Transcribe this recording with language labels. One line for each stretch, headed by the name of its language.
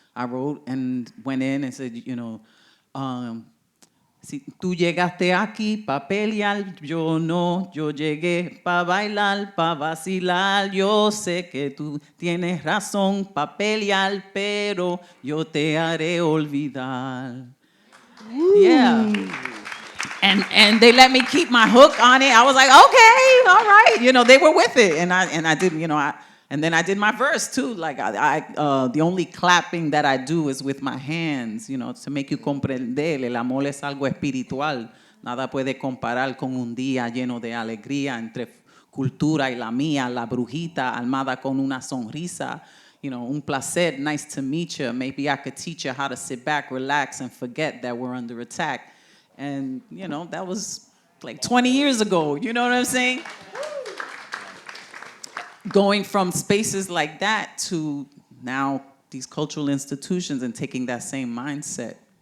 English: I wrote and went in and said,
Spanish: si tú llegaste aquí pa pelear, yo no, yo llegué pa bailar, pa vacilar, yo sé que tú tienes razón pa pelear, pero yo te haré olvidar. Ooh. Yeah.
English: And they let me keep my hook on it. I was like, okay, all right. They were with it. And I didn't, And then I did my verse too. Like the only clapping that I do is with my hands, to make you comprender.
Spanish: El amor es algo espiritual. Nada puede comparar con un día lleno de alegría entre cultura y la mía, la brujita armada con una sonrisa. Un placer,
English: nice to meet you. Maybe I could teach you how to sit back, relax, and forget that we're under attack. And, that was like 20 years ago. You know what I'm saying? Going from spaces like that to now these cultural institutions and taking that same mindset.